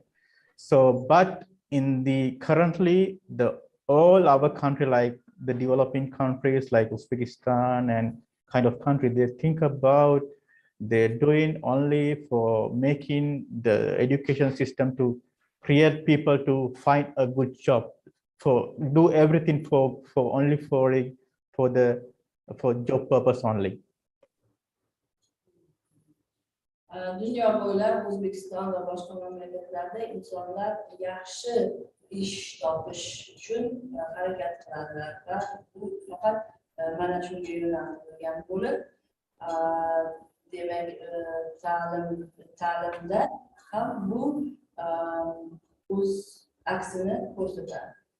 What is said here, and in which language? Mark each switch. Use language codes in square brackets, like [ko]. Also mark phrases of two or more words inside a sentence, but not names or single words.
[en] So, but in the currently all our country, like the developing countries like Uzbekistan and kind of country, they think about they're doing only for making the education system to create people to find a good job, for do everything for only for the for job purpose only. [uz] Dunyo bo'ylab O'zbekiston va boshqa mamlakatlarda insonlar yaxshi ish topish uchun harakat qiladilar va bu faqat mana shunga yo'naltirilgan bo'lib, demak ta'limda ham bu o'z aksini ko'rsatadi.